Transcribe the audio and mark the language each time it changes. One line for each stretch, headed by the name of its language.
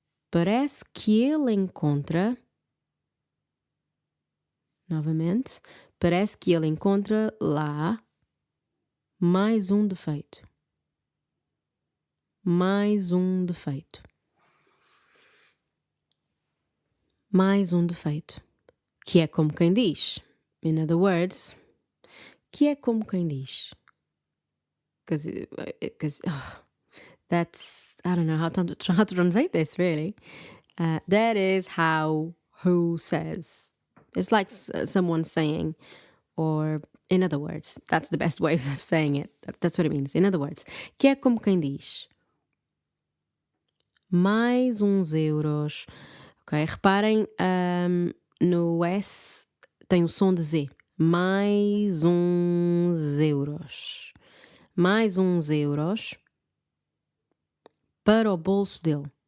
Portuguese: Parece que ele encontra, novamente, parece que ele encontra lá mais um defeito. Mais um defeito. Mais um defeito. Que é como quem diz.
English: In other words,
Portuguese: que é como quem diz.
English: Because that's, I don't know how to translate this, really. That is who says. It's like someone saying, or in other words, that's the best way of saying it. That's what it means. In other words,
Portuguese: que é como quem diz. Mais uns euros. Ok, reparem, no S tem o som de Z. Mais uns euros. Mais uns euros para o bolso dele.